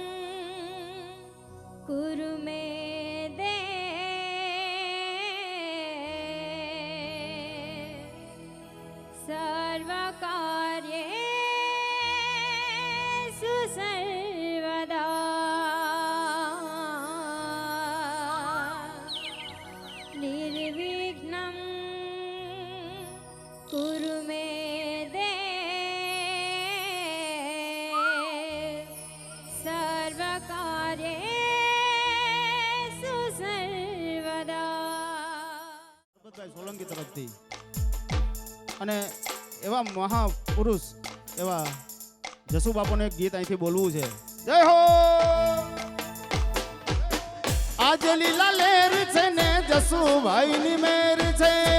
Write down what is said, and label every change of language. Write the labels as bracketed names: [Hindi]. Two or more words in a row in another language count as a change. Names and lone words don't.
[Sanskrit] कुरु मे सर्वकार्येषु सर्वदा निर्विघ्नं कुरु मे सर्वकार्येषु सर्वदा। [Gujarati] સોલંકી તરફથી અને એવા મહાપુરુષ એવા જસુ બાપુને એક ગીત અહીંથી બોલવું છે. જય હો. આજ લીલા લેર છે ને જસુભાઈ ની મેર છે.